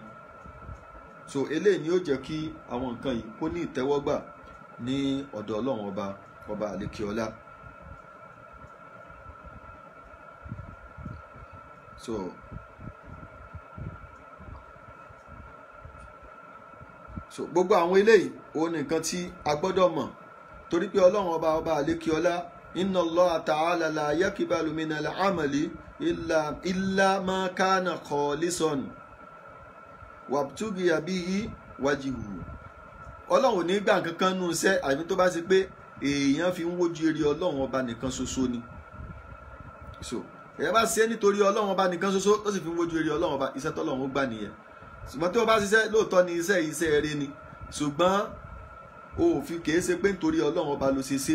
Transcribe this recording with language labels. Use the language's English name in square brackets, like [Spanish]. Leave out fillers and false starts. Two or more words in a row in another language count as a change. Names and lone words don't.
[Yoruba] So eléyìí ni ó jẹ́ kí àwọn nǹkan yìí kó ní ìtẹ́wọ́gbà ní ọ̀dọ̀ ọlọ́run ọba àlékè ọlá. So gbogbo àwọn eléyìí òun nìkan tí a gbọ́dọ̀ mọ̀, torí pé ọlọ́run ọba àlékè ọlá [Arabic] إن الله تعالى لا يقبل من العمل إلا ما كان خالصا وابتغي به وجهه. [Yoruba] Ọlọ́run ò ní gbà kankan nù iṣẹ́ àbí tó bá ṣe pé èèyàn fi ń wojú eré ọlọ́run ọba nìkan ṣoṣo ni. So èèyàn bá ṣe nítorí ọlọ́run ọba nìkan ṣoṣo tó sì fi ń wojú eré ọlọ́run ọba, iṣẹ́ tọ́lọ́run ó gbà nìyẹn. Ṣùgbọ́n tí wọ́n bá ṣiṣẹ́ lóòótọ́ ni iṣẹ́ eré ni, ṣùgbọ́n òfin kìí ṣe pé nítorí ọlọ́run ọba ló ṣe ṣe.